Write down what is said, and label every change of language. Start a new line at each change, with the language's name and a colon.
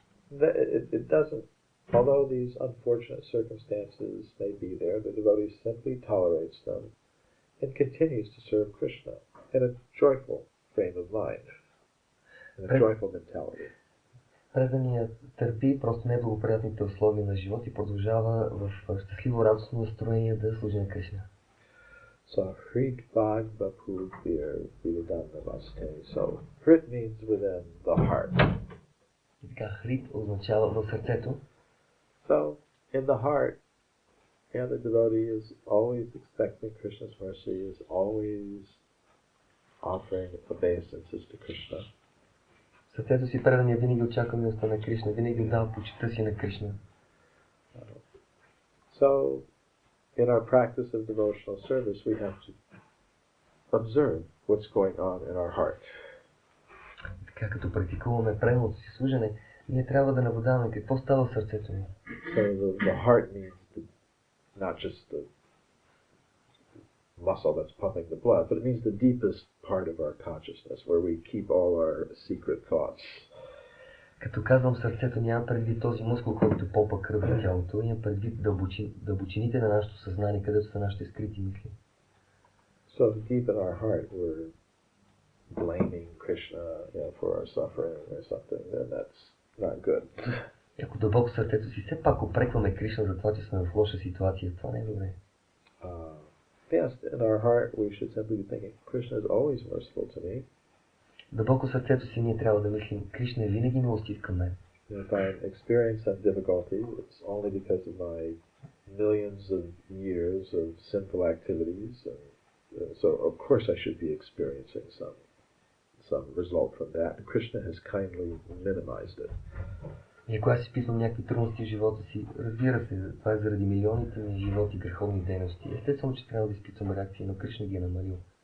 English: it doesn't, although these unfortunate circumstances may be there, the devotee simply tolerates them and continues to serve Krishna in a joyful frame of mind, in a joyful mentality.
Bulgarian: Преданият търпи просто неблагоприятните условия на живот и продължава в щастливо радостно настроение да служи на Кришна.
Sanskrit: So, Hrit Bhag Bapu Bir Vidadan Namaste.
English: So, Hrit means within the heart.
Bulgarian: И така, Хрит означава в сърцето.
English: So, in the heart, the devotee is always expecting Krishna's mercy, is always offering obeisances to Krishna.
Bulgarian: В сърцето си преданият винаги очаква милостта на Кришна, винаги отдава почитта си на Кришна.
English: So, in our practice of devotional service, we have to observe what's going on in our heart.
Bulgarian: Така като практикуваме преданото си служене, ние трябва да наблюдаваме какво става в сърцето ни.
English: So the heart means not just the muscle that's pumping the blood, but it means the deepest part of our consciousness, where we keep all our secret thoughts.
Bulgarian: Като казвам сърцето, нямам предвид този мускул, който помпа кръв в тялото, имам предвид дълбочините на нашето съзнание, където са нашите скрити мисли.
English: So deep in our heart we're blaming Krishna, for our suffering or something, then that's not good.
Bulgarian: Ако дълбоко в сърцето си все пак упрекваме Кришна за това, че сме в лоша ситуация, това не е добре.
English: Yes, in our heart we should simply be thinking, Krishna is always merciful to me.
Bulgarian: Дълбоко в сърцето си ние трябва да мислим, Кришна е винаги милостив към мен.
English: If I experience some difficulty, it's only because of my millions of years of sinful activities, and so of course I should be experiencing some result from that. Krishna has kindly minimized it.
Bulgarian: И ако аз изпитвам някакви трудности в живота си, разбира се, това е заради милионите ми животи, греховни дейности. Естествено, че трябва да изпитвам реакции, но Кришна ги е намалил.